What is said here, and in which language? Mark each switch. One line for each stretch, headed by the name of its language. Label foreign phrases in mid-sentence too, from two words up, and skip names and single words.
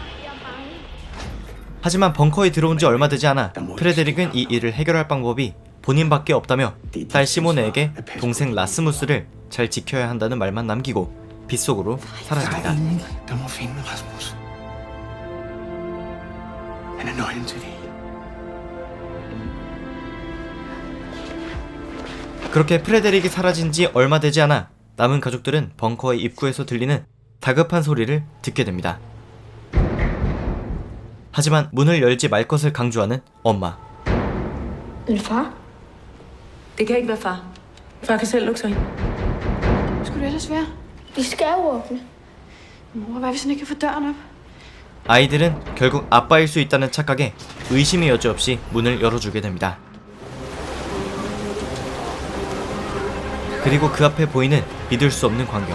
Korean: 하지만 벙커에 들어온 지 얼마 되지 않아 프레데릭은 이 일을 해결할 방법이 본인밖에 없다며 딸 시모네에게 동생 라스무스를 잘 지켜야 한다는 말만 남기고 빗속으로 사라집니다.
Danish: Der må finde Rasmus. Han er nøglen til det.
Korean: 그렇게 프레데릭이 사라진 지 얼마 되지 않아 남은 가족들은 벙커의 입구에서 들리는 다급한 소리를 듣게 됩니다. 하지만 문을 열지 말 것을 강조하는 엄마.
Danish: Far? Det kan ikke være far. Far kan selv lukke sig ind. Skulle det ellers være? Vi skal jo åbne. Mor, hvad hvis han ikke kan få døren op?
Korean: 아이들은 결국 아빠일 수 있다는 착각에 의심의 여지 없이 문을 열어주게 됩니다. 그리고 그 앞에 보이는 믿을 수 없는 광경.